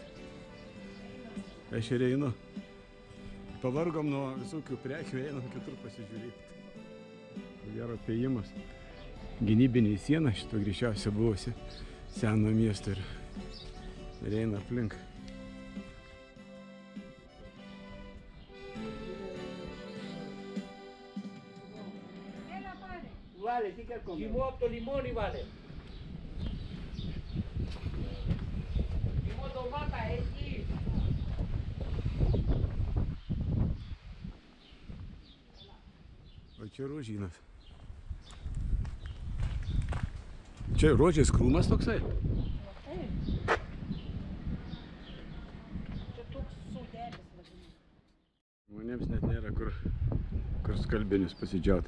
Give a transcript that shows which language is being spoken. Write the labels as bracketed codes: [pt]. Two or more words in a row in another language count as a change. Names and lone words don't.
[lt] Aš ir einu. Pavargom nuo visokių prekių, einam kitur pasižiūrėti. Ko gero apėjimas. Gynybinė siena šito greičiausia buvusi seno miesto ir eina aplink. [es] Vale, sí que con 8 limones vale. [lt] O čia rožynas. Čia rožės krūmas toksai? Taip. Čia toks saudelis vadinamas. Žmonėms net nėra kur skalbinius pasidžiauti.